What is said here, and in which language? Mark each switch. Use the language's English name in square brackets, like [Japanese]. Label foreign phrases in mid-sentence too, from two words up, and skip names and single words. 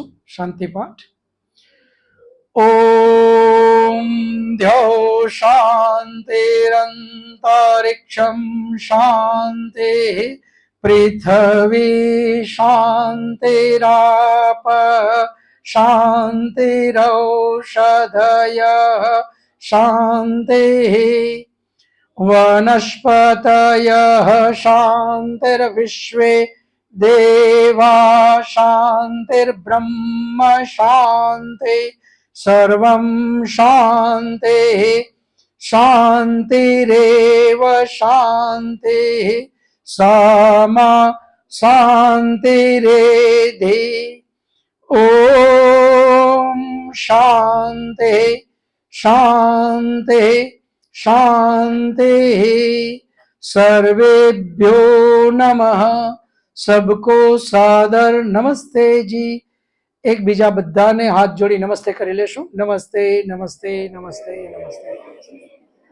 [Sanskrit] શાંતિપાઠ. ઓમ ધ્યો શાંતિરંતરિક્ષમ શાંતિ પૃથ્વી શાંતિરાપ શાંતિરૌષધય શાંતિ वनस्पतयः शान्तिर्विश्वे देवा शान्तिर्ब्रह्म शान्ति सर्वं शान्तिः शान्तिरेव शान्तिः सामा शान्तिरेधि ॐ शान्तिः शान्तिः शांति सर्वेभ्यो नमः. [Hindi] सबको सादर नमस्ते जी. [Gujarati] એક બીજા બધાને હાથ જોડી નમસ્તે કરી લેશું. નમસ્તે નમસ્તે નમસ્તે નમસ્તે.